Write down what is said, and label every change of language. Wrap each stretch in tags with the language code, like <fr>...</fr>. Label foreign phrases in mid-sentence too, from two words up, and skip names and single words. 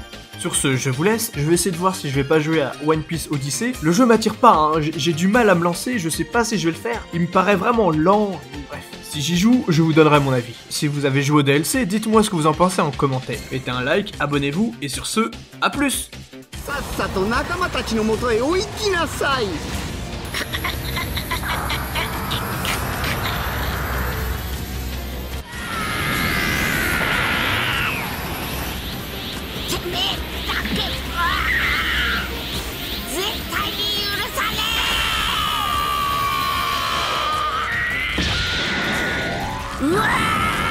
<fr>Sur ce, je vous laisse, je vais essayer de voir si je vais pas jouer à One Piece Odyssey. Le jeu m'attire pas, hein. J'ai du mal à me lancer, je sais pas si je vais le faire. Il me paraît vraiment lent, bref. Si j'y joue, je vous donnerai mon avis. Si vous avez joué au DLC, dites-moi ce que vous en pensez en commentaire. Mettez un like, abonnez-vous, et sur ce, à plus!</fr> <ja>さっさと仲間たちのもとへ追いきなさい。てめえだけは絶対に許さねえ。うわー</ja>